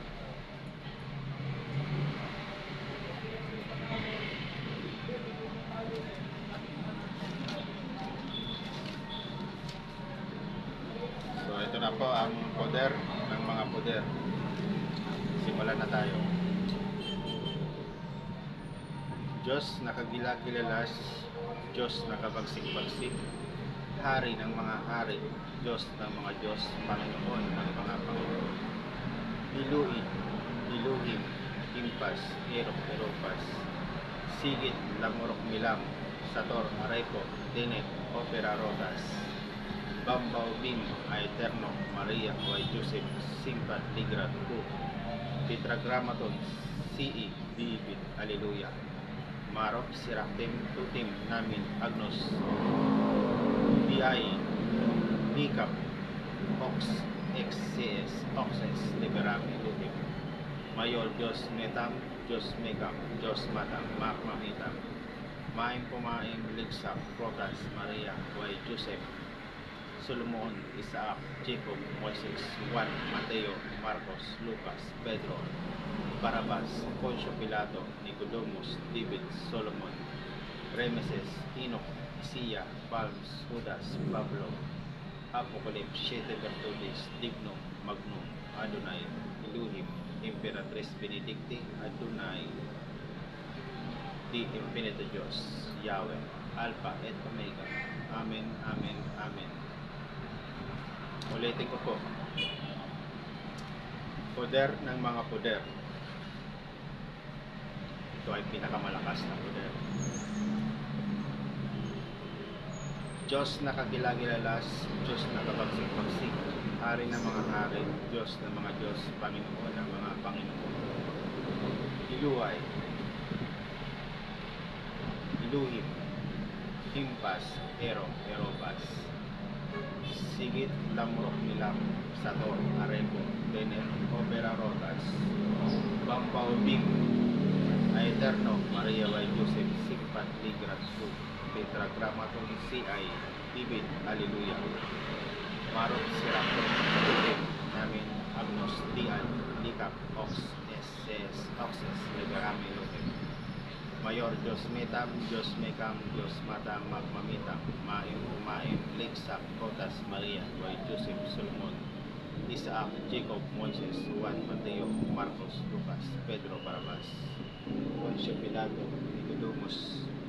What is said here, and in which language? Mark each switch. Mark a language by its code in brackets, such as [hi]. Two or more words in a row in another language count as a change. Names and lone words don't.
[tl] So, ito na po ang poder ng mga poder. Simulan na tayo. Diyos nakagilagilalas, Diyos nakabagsik-bagsik, Hari ng mga hari, Diyos ng mga Diyos, Panginoon ng mga Panginoon. [la] Iluin, iluhim, impas, erok, eropas, sigit, lamurok, milam, sator, arepo, tenet, opera, rodas, bambaw, bim, aeterno, Maria, Huay, Joseph, simpat, ligrat, ku, tetragrammaton, CE, Bibit, Alleluia. Marok, Siractim, Tutim, Namin, Agnos, BI, Nikap, Ox, XCS, Oxes, Liberami, Lutim, Mayor, Diyos Metam, Diyos Megam, Diyos Matam, Makmamitam, Maim Pumaim, Ligsak, Protas, Maria, Huay, Joseph, Solomon, Isaac, Jacob, Moses, Juan, Mateo, Marcos, Lucas, Pedro, Barabas, Poncio Pilato, Nicodemus, David, Solomon, Remeses, Enoch, Isiya, Palms, Judas, Pablo, Apocalypse, [es] Siete Virtudes, [la] Dignum, Magnum, Adonai, Elohim, Imperatriz Benedicti, Adonai, Di Infinito Diyos, Yahweh, Alpha et Omega. [tl] Amen, Amen, Amen. Ulitin ko po. Poder ng mga poder. Ito ay pinakamalakas na poder. Diyos nakagilagilalas, Diyos nakabagsik-bagsik, Hari ng mga hari, Diyos ng mga Diyos, Panginoon ng mga Panginoon. [la] Iluway, iluhim, impas, erobas, sigit, lamurok, milam, sator, arepo, tenet, opera, rodas, bambaw, bim, aeterno, Maria, Huay, Joseph, simpat, ligrat, su, tetragrammaton, CI, Bibit, Alleluia. Marok, Siractum, Tutim, Namin, Agnos, Dian, Likap, Ox, SS, Oxes, Liberami, Lutim, Mayor, Diyos Metam, Diyos Mekam, Diyos Matam, Magmamitam, Maim, Umaim, Ligsak, Protas, Maria, Huay, Joseph, Solomon, Isaac, Jacob, Moses, Juan, Mateo, Marcos, Lucas, Pedro, Barabas, Poncio Pilato, Nicodemus,